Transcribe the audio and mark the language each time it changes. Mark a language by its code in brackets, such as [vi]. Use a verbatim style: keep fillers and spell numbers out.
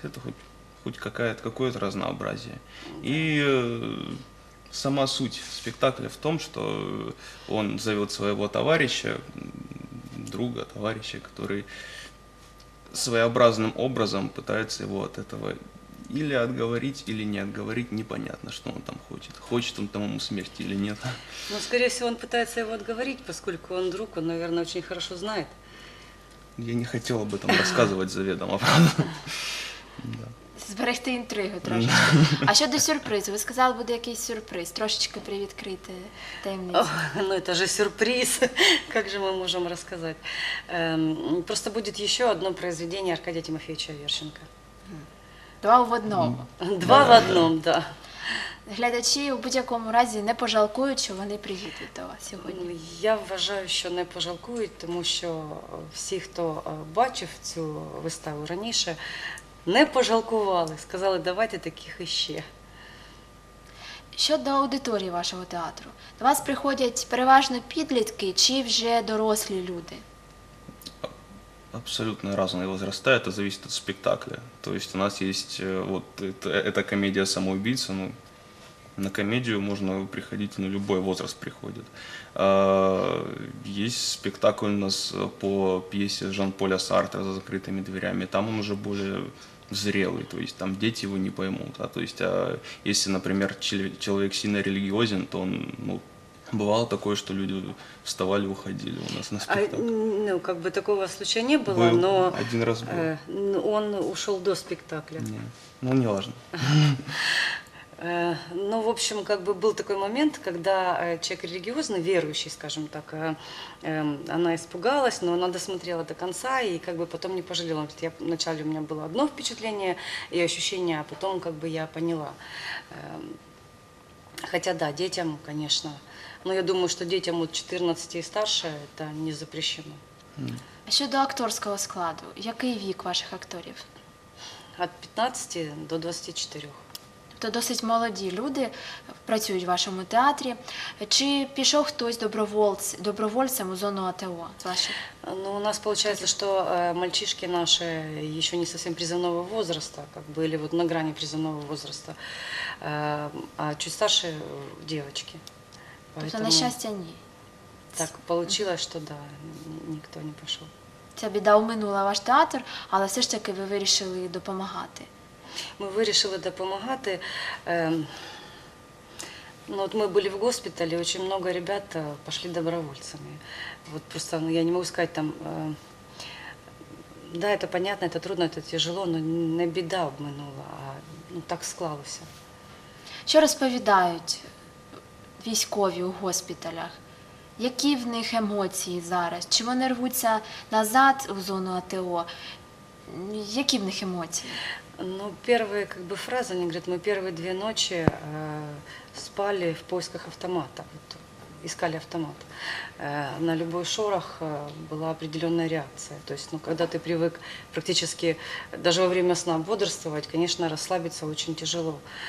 [ru] Это хоть, хоть какая-то, какое-то разнообразие. И э, сама суть спектакля в том, что он зовет своего товарища, друга, товарища, который своеобразным образом пытается его от этого или отговорить, или не отговорить, непонятно, что он там хочет. Хочет он там ему смерти или нет. Ну, скорее всего, он пытается его отговорить, поскольку он друг, он, наверное, очень хорошо знает. Я не хотел об этом рассказывать заведомо, правда? Да. [uk] Зберегти інтригу трошечки. А щодо сюрпризу, ви сказали, буде якийсь сюрприз, трошечки привідкрити О, таємницю. [ru] ну это же сюрприз, как же мы можем рассказать. Эм, Просто будет еще одно произведение Аркадия Тимофеевича Верченко. [uk] Два в одному. [ru] Два в одном, да. [uk] Глядачі у будь-якому разі не пожалкують, що вони приїдуть до вас сьогодні. Я вважаю, що не пожалкують, тому що всі, хто е, бачив цю виставу раніше, не пожалкували, сказали, давайте таких іще. Щодо аудиторії вашого театру, до вас приходять переважно підлітки чи вже дорослі люди? [ru] Абсолютно разные возраста, это зависит от спектакля. То есть у нас есть э, вот это, это комедия «Самоубийца». Ну, на комедию можно приходить, ну, любой возраст приходит. А, есть спектакль у нас по пьесе Жан-Поля Сартра «За закрытыми дверями». Там он уже более зрелый, то есть там дети его не поймут. А, то есть, а если, например, чел- человек сильно религиозен, то он, ну, бывало такое, что люди вставали, уходили у нас на А, спектакль. ну, как бы такого случая не было, Был- но Один раз был. э, ну, он ушел до спектакля. Не, ну, не важно. Э, Ну, в общем, как бы был такой момент, когда э, человек религиозный, верующий, скажем так, э, эм, она испугалась, но она досмотрела до конца и как бы потом не пожалела. Она говорит, я, вначале у меня было одно впечатление и ощущение, а потом как бы я поняла. Эм, Хотя да, детям, конечно, но я думаю, что детям от четырнадцати и старше это не запрещено. [uk] А щодо акторського складу, який вік ваших акторів? [ru] От пятнадцати до двадцати четырёх. [uk] Тобто досить молоді люди працюють в вашому театрі. Чи пішов хтось добровольць, добровольцем у зону АТО з ваших? [ru] Ну, у нас получается, что э, мальчишки наши еще не совсем призывного возраста, как бы, или вот на грани призывного возраста, э, а чуть старше э, девочки. [uk] Тобто, на щастя, ні. [ru] так получилось, что да, ни- никто не пошел. [uk] Ця біда оминула ваш театр, але все ж таки ви вирішили допомагати. Ми вирішили допомагати. [ru] Ем, Ну, вот мы были в госпитале, очень много ребят э, пошли добровольцами. Вот просто, ну, я не могу сказать там, э, да, это понятно, это трудно, это тяжело, но не беда обманула, а ну, [uk] так склалося. Що розповідають військові у госпіталях? Які в них емоції зараз? Чи вони рвуться назад у зону АТО? М, Які в них емоції? [ru] Ну, первые как бы фразы, они говорят, мы первые две ночи э, спали в поисках автомата, вот, искали автомат. Э, на любой шорох э, была определенная реакция. То есть, ну, когда ты привык практически даже во время сна бодрствовать, конечно, расслабиться очень тяжело.